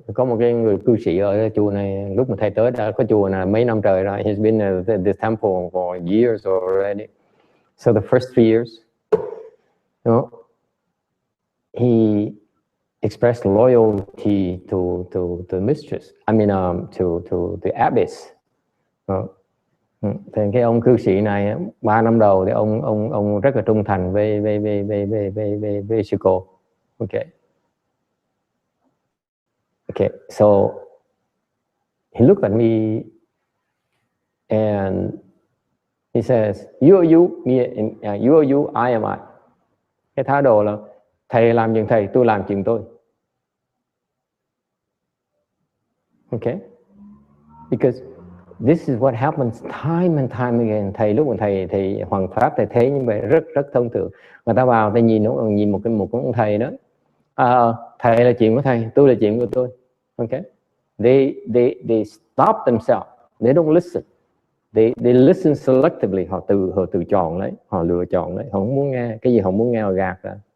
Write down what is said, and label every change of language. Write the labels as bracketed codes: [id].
[vi] Có một cái người cư sĩ ở chùa này, lúc mà thầy tới đã có chùa này mấy năm trời rồi. [en] He's been at this temple for years already. So the first 3 years, you know, he expressed loyalty to the mistress. I mean, to the abbess. [vi] Thì cái ông cư sĩ này 3 năm đầu thì ông rất là trung thành với sư cô. Okay. [en] Okay, so he looked at me and he says, you are you, me, you are you, I am I. [vi] Cái thái độ là thầy làm chuyện thầy, tôi làm chuyện tôi. [en] Okay, because this is what happens time and time again. [vi] Thầy lúc mà thầy Hoàng Pháp thầy thấy như vậy rất thông thường. Người ta vào thầy nhìn một ông thầy đó. Thầy là chuyện của thầy, tôi là chuyện của tôi. [en] Okay, they stop themselves. They don't listen. They listen selectively. [vi] Họ tự chọn lấy, họ lựa chọn lấy. Họ không muốn nghe cái gì, họ muốn nghe họ gạt ra.